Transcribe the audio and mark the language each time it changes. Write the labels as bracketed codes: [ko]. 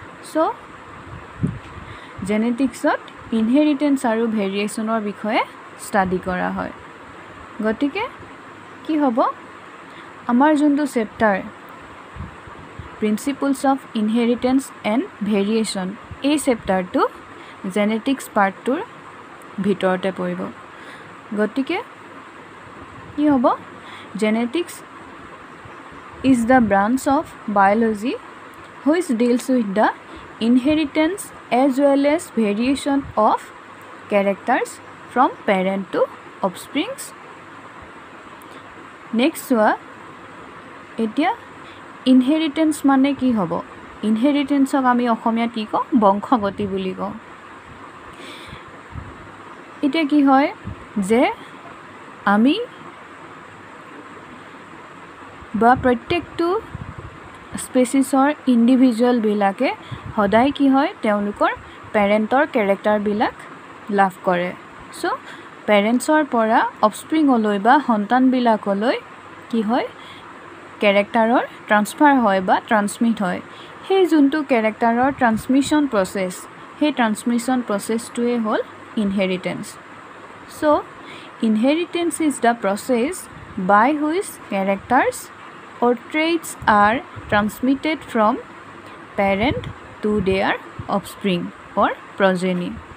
[as] চ' জেনেটিক্সত inheritance আৰু ভেৰিয়েশ্যনৰ বিষয়ে study কৰা হয়। গতিকে কি হ'ব, আমাৰ যোনটো chapter principles of inheritance and variation, এই চেপ্টাৰটো জেনেটিক্স পাৰ্টটোৰ ভিতৰতে পৰিব। গতিকে কি হ'ব, [en] genetics is the branch of biology which deals with the inheritance as well as variation of characters from parent to offsprings. [as] Next চোৱা, এতিয়া inheritance মানে কি হ'ব? Inheritance-ক আমি অসমীয়াত কি কওঁ, বংশগতি বুলি কওঁ। এতিয়া কি হয় যে আমি বা প্ৰত্যেকটো স্পেচিছৰ ইণ্ডিভিজুৱেলবিলাকে সদায় কি হয় তেওঁলোকৰ পেৰেণ্টৰ কেৰেক্টাৰবিলাক লাভ কৰে। চ' পেৰেণ্টছৰ পৰা অফস্প্ৰিঙলৈ বা সন্তানবিলাকলৈ কি হয় কেৰেক্টাৰৰ ট্ৰান্সফাৰ হয় বা ট্ৰান্সমিট হয়। সেই যোনটো কেৰেক্টাৰৰ ট্ৰান্সমিশ্যন প্ৰচেছ, সেই ট্ৰান্সমিশ্যন প্ৰচেছটোৱে হ'ল inheritance. [en] So' inheritance is the process by which characters or traits are transmitted from parent to their offspring or progeny.